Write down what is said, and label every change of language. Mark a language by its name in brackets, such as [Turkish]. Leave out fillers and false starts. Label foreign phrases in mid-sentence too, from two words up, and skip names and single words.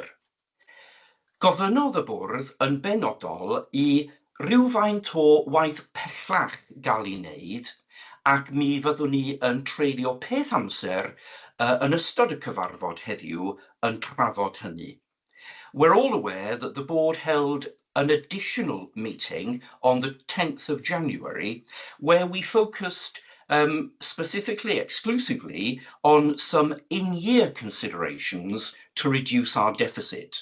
[Welsh] Gofynnodd y bwrdd yn benodol i rywfaint o waith pellach gael ei wneud, ac mi fyddwn ni yn treulio peth amser yn ystod y cyfarfod heddiw yn trafod hynny. [English] We're all aware that the board held an additional meeting on the 10th of January where we focused specifically, exclusively on some in-year considerations to reduce our deficit.